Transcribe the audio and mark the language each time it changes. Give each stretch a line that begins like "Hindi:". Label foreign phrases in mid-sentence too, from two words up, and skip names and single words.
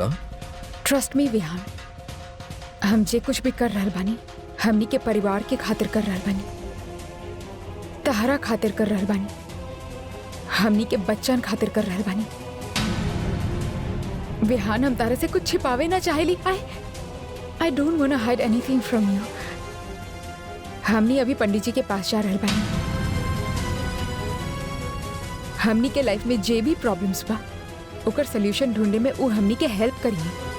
English: trust me
Bhojpuri: विहान, हम जे कुछ भी कर रहल बानी हमनी के परिवार के खातिर कर रहल बानी, तहरा खातिर कर रहल बानी, हमनी के बच्चन खातिर कर रहल बानी। विहान हम तारा से कुछ छिपावे ना चाहेली।
English: I don't want to hide anything from you.
Bhojpuri: हमनी अभी पंडित जी के पास जा रहल बानी। हमनी के लाइफ में जे भी प्रॉब्लम्स बा ओकर सॉल्यूशन ढूंढने में वो हमनी के हेल्प करिए।